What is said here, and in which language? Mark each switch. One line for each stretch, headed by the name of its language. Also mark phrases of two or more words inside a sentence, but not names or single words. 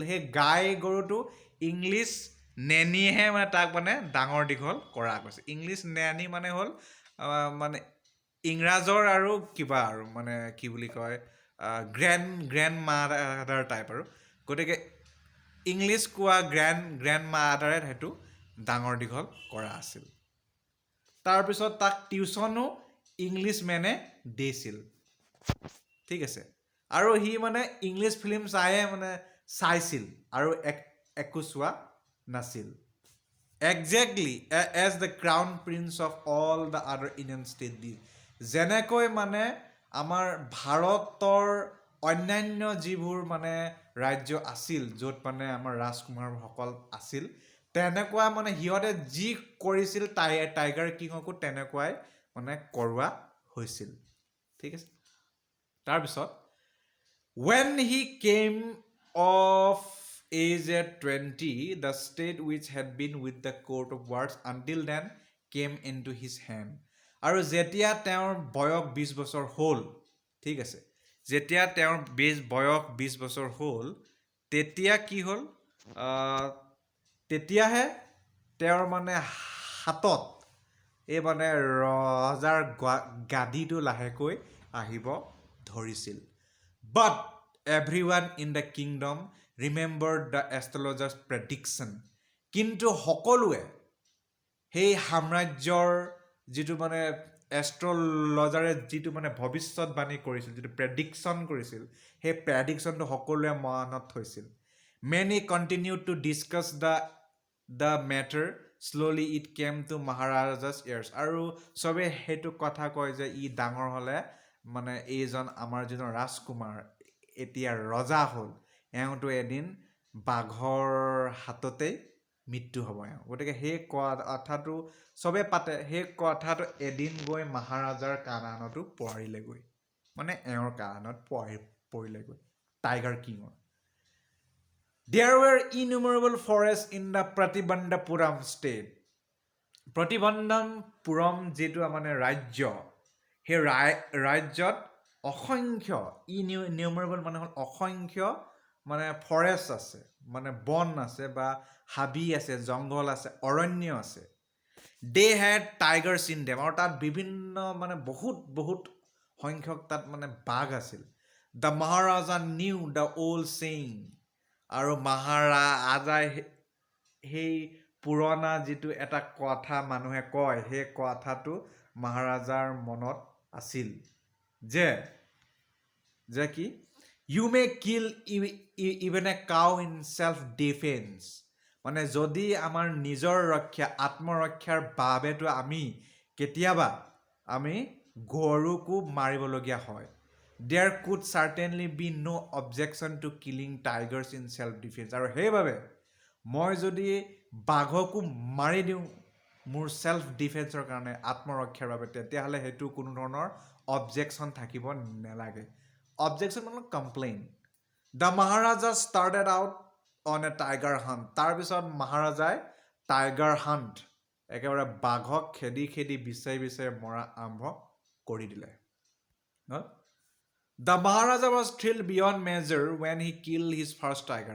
Assamese: সেই গাই গৰুটো
English: English nanny
Assamese: মানে তাক মানে ডাঙৰ দীঘল কৰা কৈছে
English: English nanny
Assamese: মানে হ'ল মানে ইংৰাজৰ আৰু কিবা আৰু মানে কি বুলি কয়
English: grand mother type
Assamese: আৰু গতিকে ইংলিছ কোৱা
English: grand mother
Assamese: সেইটো ডাঙৰ দীঘল কৰা আছিল তাৰপিছত তাক টিউশ্যনো ইংলিছ মেনে দিছিল ঠিক আছে আৰু সি মানে
English: English film
Assamese: চায়ে মানে চাইছিল আৰু একো চোৱা নাছিল
English: exactly as the crown prince of all the other Indian state did
Assamese: যেনেকৈ মানে আমাৰ ভাৰতৰ অন্যান্য যিবোৰ মানে ৰাজ্য আছিল য'ত মানে আমাৰ ৰাজকুমাৰসকল আছিল তেনেকুৱা মানে সিহঁতে যি কৰিছিল টাইগাৰ কিঙকো তেনেকুৱাই মানে কৰোৱা হৈছিল ঠিক আছে তাৰপিছত
English: when he came of age at 20 the state which had been with the court of wards until then came into his hand
Assamese: আৰু যেতিয়া তেওঁৰ বয়স 20 বছৰ হ'ল ঠিক আছে যেতিয়া তেওঁৰ বয়স 20 বছৰ হ'ল তেতিয়া কি হ'ল তেতিয়াহে তেওঁৰ মানে হাতত এই মানে ৰজাৰ গাদীটো লাহেকৈ আহিব ধৰিছিল
English: but everyone in the kingdom remembered the astrologer's prediction
Assamese: কিন্তু সকলোৱে সেই সাম্ৰাজ্যৰ যিটো মানে এষ্ট্ৰলজাৰে যিটো মানে ভৱিষ্যতবাণী কৰিছিল যিটো প্ৰেডিকশ্যন কৰিছিল সেই প্ৰেডিকশ্যনটো সকলোৱে মনত থৈছিল
English: many continued to discuss the matter slowly it came to Maharaja's ears
Assamese: আৰু চবে সেইটো কথা কয় যে ই ডাঙৰ হ'লে মানে এইজন আমাৰ যিজন ৰাজকুমাৰ এতিয়া ৰজা হ'ল এওঁতো এদিন বাঘৰ হাততেই মৃত্যু হ'ব গতিকে সেই কথাটো চবে পাতে সেই কথাটো এদিন গৈ মহাৰাজাৰ কাণতো পৰিলেগৈ মানে এওঁৰ কাণত পৰিলেগৈ টাইগাৰ কিঙৰ
English: There were innumerable forests in the Pratibandhapuram state.
Assamese: Pratibandhapuram যিটো মানে ৰাজ্য সেই ৰাজ্যত অসংখ্য ইনিউমাৰেবল মানে হ'ল অসংখ্য মানে ফৰেষ্ট আছে মানে বন আছে বা হাবি আছে জংঘল আছে অৰণ্য আছে
English: they had tigers in them
Assamese: আৰু তাত বিভিন্ন মানে বহুত সংখ্যক তাত মানে বাঘ আছিল
English: the Maharaja knew the old saying
Assamese: আৰু মহাৰাজাই সেই পুৰণা যিটো এটা কথা মানুহে কয় সেই কথাটো মহাৰাজাৰ মনত আছিল যে কি
English: you may kill even a cow in self defense
Assamese: মানে যদি আমাৰ নিজৰ ৰক্ষা আত্মৰক্ষাৰ বাবেতো আমি কেতিয়াবা আমি গৰুকো মাৰিবলগীয়া হয়
English: there could certainly be no objection to killing tigers in self defense
Assamese: আৰু সেইবাবে মই যদি বাঘকো মাৰি দিওঁ মোৰ
English: self defense
Assamese: কাৰণে আত্মৰক্ষাৰ বাবে তেতিয়াহ'লে সেইটো কোনো ধৰণৰ অবজেকশ্যন থাকিব নালাগে অবজেকশ্যন মানে কমপ্লেইন
English: the Maharaja started out on a tiger hunt
Assamese: তাৰপিছত মহাৰাজাই
English: tiger hunt
Assamese: একেবাৰে বাঘক খেদি বিচাৰি মৰা আৰম্ভ কৰি দিলে
English: The Maharaja was thrilled beyond measure when he killed his first tiger.